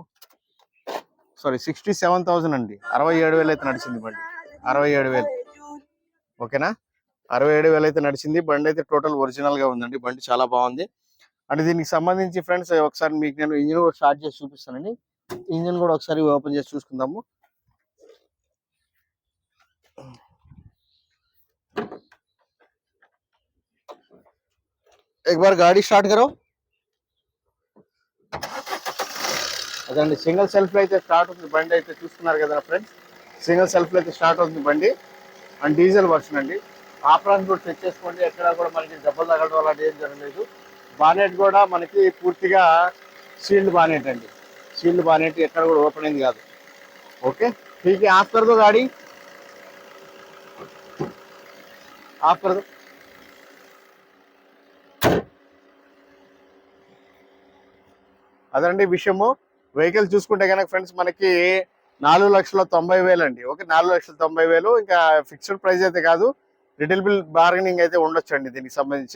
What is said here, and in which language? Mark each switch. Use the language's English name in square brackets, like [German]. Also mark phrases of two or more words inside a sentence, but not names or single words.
[Telugu] సారీ, 67,000 అండి. 67,000 అయితే నడిచింది బండి. 67,000 ఓకేనా. 67,000 అయితే నడిచింది బండి. అయితే టోటల్ ఒరిజినల్ గా ఉందండి. బండి చాలా బాగుంది. అంటే దీనికి సంబంధించి ఫ్రెండ్స్ ఒకసారి మీకు నేను ఇంజిన్ కూడా స్టార్ట్ చేసి చూపిస్తానండి. ఇంజిన్ కూడా ఒకసారి ఓపెన్ చేసి చూసుకుందాము. [Hindi] एक बार गाड़ी स्टार्ट करो. [Telugu] అదండి, [English] single self [Telugu] లో అయితే స్టార్ట్ అవుతుంది బండి. అయితే చూస్తున్నారు కదా ఫ్రెండ్స్, [English] single self [Telugu] లో అయితే స్టార్ట్ అవుతుంది బండి. [English] and diesel version అండి. [Telugu] ఆప్రాన్స్ కూడా చెక్ చేసుకోండి, ఎక్కడ కూడా మనకి దెబ్బలు తగలడం అలాంటి ఏం జరగలేదు. బానెట్ కూడా మనకి పూర్తిగా [English] sealed bonnet [Telugu] అండి. [English] sealed bonnet [Telugu] ఎక్కడ కూడా ఓపెన్ అయింది కాదు. ఓకే, [Hindi] ठीक है, ఆఫ్ कर दो गाड़ी, ఆఫ్ कर दो. [Telugu] అదండి విషయము. వెహికల్ చూసుకుంటే కనుక ఫ్రెండ్స్ మనకి 4,90,000 అండి. ఓకే, 4,90,000. ఇంకా [English] fixed price [Telugu] అయితే కాదు, [English] little bill bargaining [Telugu] అయితే ఉండొచ్చు అండి దీనికి సంబంధించి.